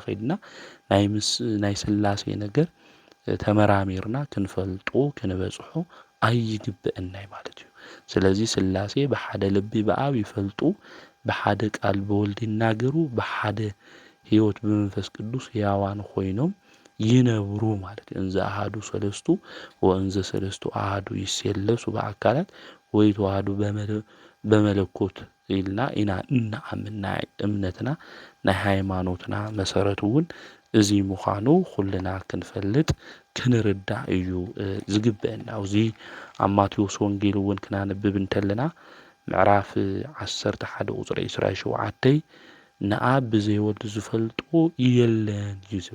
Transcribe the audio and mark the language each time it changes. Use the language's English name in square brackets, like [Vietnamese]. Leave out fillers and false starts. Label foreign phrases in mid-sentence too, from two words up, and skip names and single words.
[Tigrinya] ኸይድና ናይ ሥላሴ ነገር ተመራሚርና ክንፈልጦ ክንበጽሖ አይግብአና ማለት እዩ ስለዚህ ሥላሴ በሓደ ልቢ በአብ ይፈልጡ በሓደ ቃል በወልድ ይናገሩ በሓደ ህይወት በመንፈስ ቅዱስ ያዋን ኾይኖም ይነብሩ ማለት [Geez] እንዘ አሃዱ ሰለስቱ ወእንዘ ሰለስቱ አሃዱ ይሰለሱ በአካላት ወይ ተዋህዱ [Tigrinya] በመለኮት ኢልና ኢና እናአምና እምነትና ናይ ሃይማኖትና መሰረቱን እዚ ምዃኑ ኩልና ክንፈልጥ ክንርዳእ እዩ ዝግብአና እዚ ኣብ ማቴዎስ ወንጌል እውን ክናነብብ እንተለና ምዕራፍ 11 ቁጽሪ 27 ንአብ ብዘይወልድ ዝፈልጦ የለን እዩ ዝብል